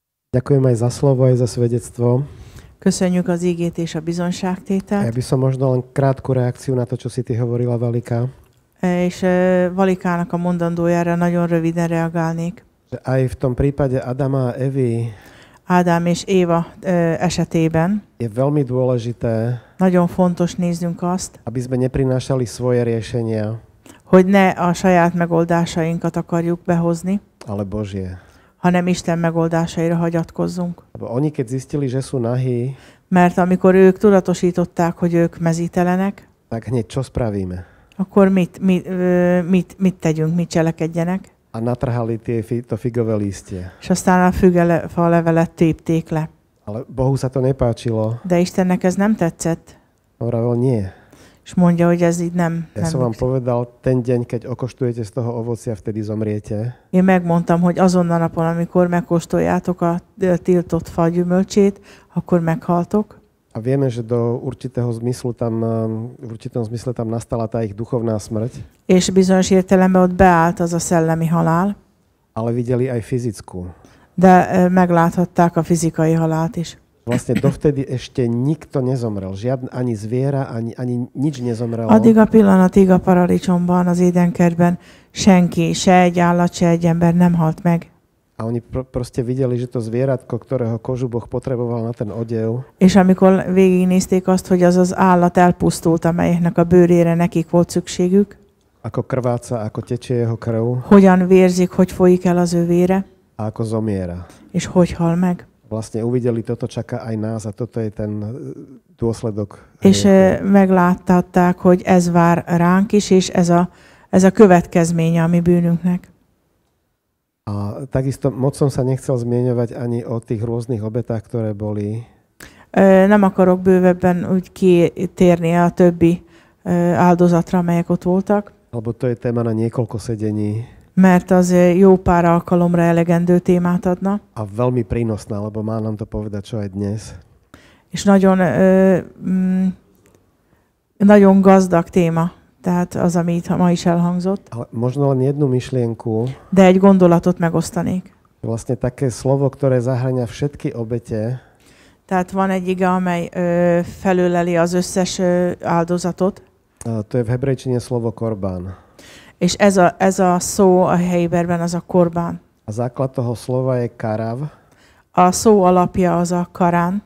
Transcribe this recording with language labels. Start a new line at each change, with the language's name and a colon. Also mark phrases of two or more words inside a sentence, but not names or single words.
Slovak: Ďakujem aj za slovo, aj za svedectvo.
Hungarian: Köszönjük az ígét és a
Slovak: Ja
Hungarian: bizonságtételt.
Slovak: by som možno len krátku reakciu na to, čo si ty hovorila, Valika.
Hungarian: És Valikának a mondandójára nagyon röviden reagálnék.
Slovak: Že aj v tom prípade Adama a Evy
Hungarian: Ádám és Éva esetében
Slovak: je veľmi dôležité,
Hungarian: nagyon fontos néznünk azt,
Slovak: aby sme neprinášali svoje riešenia,
Hungarian: hogy ne a saját megoldásainkat akarjuk behozni,
Slovak: ale Božie.
Hungarian: hanem Isten megoldásaira hagyatkozzunk.
Slovak: Lebo oni, keď zistili, že sú nahí,
Hungarian: Mert amikor ők tudatosították, hogy ők mezítelenek,
Slovak: tak hneď čo spravíme?
Hungarian: akkor mit tegyünk, mit cselekedjenek?
Slovak: A natrhali to figové lístie.
Hungarian: És aztán a fügefa levelet tépték le.
Slovak: Ale Bohu sa to nepáčilo.
Hungarian: De Istennek ez nem tetszett,
Slovak: Hovoril, nie.
Hungarian: és mondja, hogy ez így nem.
Slovak: Ja som vám povedal, ten deň, keď okoštujete z toho ovocia, vtedy zomriete.
Hungarian: Én megmondtam, hogy azon a napon, amikor megkóstoljátok a tiltott fa gyümölcsét, akkor meghaltok.
Slovak: A vieme, že do určitého zmyslu tam, v určitom zmysle tam nastala tá ich duchovná smrť,
Hungarian: És bizonyos értelemben ott beállt az a szellemi halál,
Slovak: ale videli aj fyzickú.
Hungarian: de megláthatták a fizikai halált is.
Slovak: Vlastne dovtedy ešte nikto nezomrel. Ani zviera, ani nič nezomrelo.
Hungarian: Addig a pillanatig a paradicsomban, az édenkertben senki, se egy állat, se egy ember nem halt meg.
Slovak: A oni proste videli, že to zvieratko, ktorého kožu Boh potreboval na ten odev,
Hungarian: És amikor végignézték azt, hogy az az állat elpusztult, amelyeknek a bőrére nekik volt szükségük,
Slovak: ako krváca, ako tečie jeho krv
Hungarian: hogyan vérzik, hogy folyik el az ő vére,
Slovak: a ako zomiera.
Hungarian: és hogy hal meg.
Slovak: Vlastne uvideli, toto čaká aj nás a toto je ten dôsledok.
Hungarian: És megláttatták, hogy ez vár ránk is, és ez a következménye a mi bűnünknek.
Slovak: A takisto moc som sa nechcel zmieňovať ani o tých rôznych obetách, ktoré boli.
Hungarian: Nem akarok bővebben úgy kitérni a többi áldozatra, amelyek ott voltak,
Slovak: Lebo to je téma na niekoľko sedení
Hungarian: mert az jó pár alkalomra elegendő témát adna,
Slovak: a veľmi prínosná, lebo má nám to povedať čo aj dnes.
Hungarian: és nagyon gazdag téma, tehát az, ami itt ma is elhangzott.
Slovak: Ale možno len jednu myšlienku,
Hungarian: De egy gondolatot megosztanék.
Slovak: vlastne také slovo, ktoré zahŕňa všetky obete,
Hungarian: Tehát van egy ige, amely felöleli az összes áldozatot,
Slovak: to je v hebrejčine slovo korbán.
Hungarian: és ez a szó a héberben az a korbán.
Slovak: A základ toho slova je karav,
Hungarian: A szó alapja az a karán,